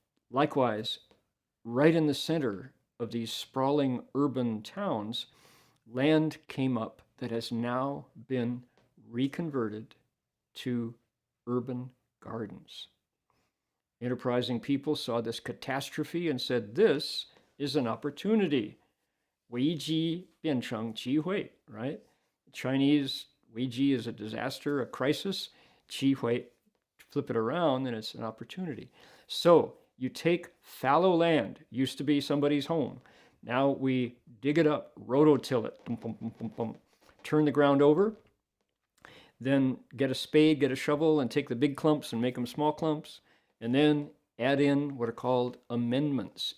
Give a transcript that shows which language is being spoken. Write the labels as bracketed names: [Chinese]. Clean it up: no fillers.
[English] Likewise, right in the center of these sprawling urban towns, land came up that has now been reconverted to urban gardens. Enterprising people saw this catastrophe and said, this is an opportunity. [Chinese] 危机变成机会, right? [English] Chinese, 危机 is a disaster, a crisis. 机会, flip it around, and it's an opportunity. So you take fallow land, used to be somebody's home. Now we dig it up, rototill it, boom, boom, boom, boom, boom. Turn the ground over, then get a spade, get a shovel, and take the big clumps and make them small clumps, and then add in what are called amendments.